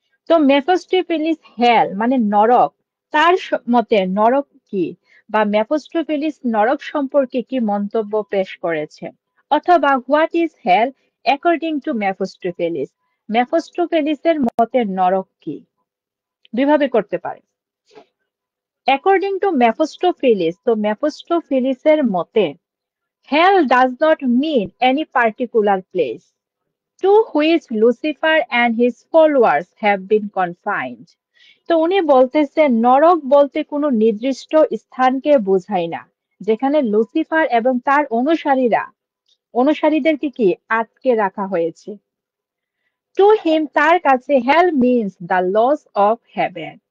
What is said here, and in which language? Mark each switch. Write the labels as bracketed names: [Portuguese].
[Bangla] তো মেফোস্টোফেলিস হেল মানে নরক, তার মতে নরক কি, বা মেফোস্টোফেলিস নরক সম্পর্কে কি মন্তব্য পেশ করেছে, অথবা [English] what is hell according to Mephistopheles, [Bangla] মেফোস্টোফেলিসের মতে নরক কি? দুইভাবে করতে পারে। [English] according to Mephistopheles, [Bangla] তো মেফোস্টোফেলিসের মতে [English] hell does not mean any particular place to which Lucifer and his followers have been confined. [Bangla] তো উনি বলতেছেন নরক বলতে কোনো নির্দিষ্ট স্থানকে বোঝায় না যেখানে লুসিফার এবং তার অনুসারীদেরকে কি আটকে রাখা হয়েছে। [English] to him, [Bangla] তার কাছে [English] Hell means the loss of heaven.